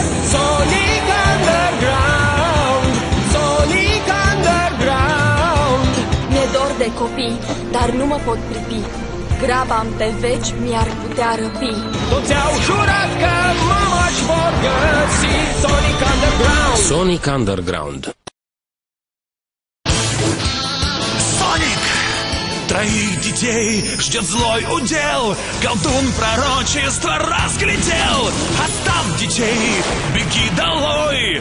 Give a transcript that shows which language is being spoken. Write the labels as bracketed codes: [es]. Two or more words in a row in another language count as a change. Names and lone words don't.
[ro] Sonic Underground, Sonic Underground. Mi-e dor de copii, dar nu mă pot pripi. Graba-mi pe veci mi-ar putea răpi. Toți au jurat că mama-și vor găsi. Sonic Underground, Sonic Underground. [ru] Троих детей ждет злой удел. Колдун пророчество разглядел. Оставь детей, беги долой.